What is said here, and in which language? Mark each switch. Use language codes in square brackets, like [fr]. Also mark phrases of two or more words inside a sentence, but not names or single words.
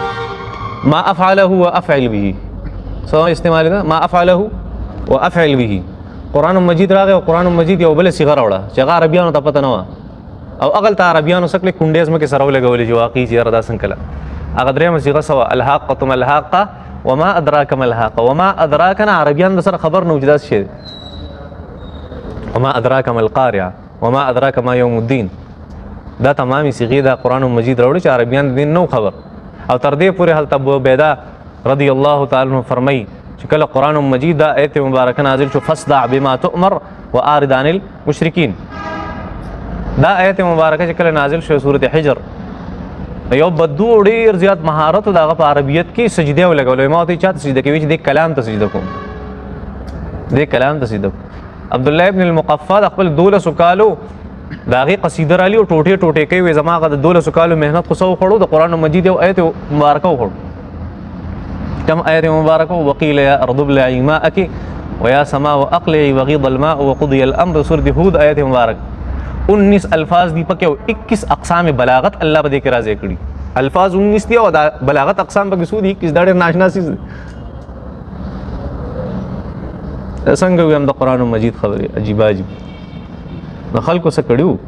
[ar] ما افعله و افعل به. [ps] څه استعمالېده؟ [ar] ما افعله و افعل به. [ps] قرآن مجید راغی او قرآن مجید یو بله صیغه راوړه چې هغه عربیانو ته پته نه وه، او هغلته عربیانو څه کړې کونډې ځمکې سره ولګولې چې واقعي چې یاره دا څنګه کله. هغه درېیمه صیغه څه وه؟ [ar] الحاقة ما الحاقة وما ادراک ما الحاقة. وما ادراک [ps] نه عربیان د سره خبر نه و چې دا څه شی دی. [ar] وما ادراک ما القارعة وما ادراک ما یوم الدین. [ps] دا تمامي صیغې دا قرآن مجید راوړي چې عربیان د دین نه خبر. او تر دې پورې هلته ابو عبیده [ar] رضی الله تعالی عنه [ps] فرمایي چې کله قرآن مجید دا آیت مبارکه نازل شو [ar] فاصدع بما تؤمر واعرض عن المشرکین، [ps] دا آیت مبارکه چې کله نازل شو سورۃ حجر، یو بدو ډېر زیات مهارت د هغه په عربیت کې سجدې ولګولې. ما ورته چاته سجده کوي چې دې کلام ته سجده کوم، دې کلام ته سجده کوم. عبدالله ابن المقفع د خپل 12 کالو د هغې قصیده رالي او ټوټې ټوټې کوي. وایي زما هغه د 12 کالو محنت خو څه وخوړو؟ د قرآن مجید یو آیت مبارکه وخوړو. [ar] كم آية مباركة؟ وقيل يا أرض ابلعي ماءك ويا سماء أقلعي وغيض الماء وقضي الأمر. [ps] سورة هود آیت مبارک 19 الفاظ دی پکې او 21 اقسام بلاغت الله په دې کې راځي کړي. الفاظ 19 دي او بلاغت اقسام پکې څو دي؟ 21 دا ډېر ناشنا څیز دی. څنګه ویم د قرآن مجید خبرې عجیب عجیب. نو خلکو څه کړي وو؟